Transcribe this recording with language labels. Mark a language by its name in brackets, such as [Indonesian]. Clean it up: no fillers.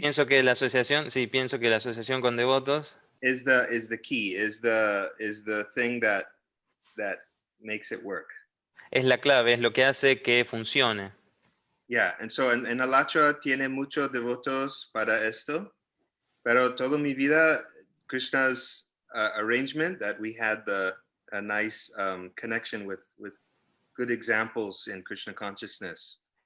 [Spanish] Pienso que la asociación con devotos [English] is the key, is the thing that makes it work. [Spanish] es la clave, es lo que hace que funcione. [English] Yeah, and so [Spanish] en Alachua tiene muchos devotos para esto, pero toda mi vida [English] Krishna's arrangement that we had a nice connection with good examples in Krishna consciousness.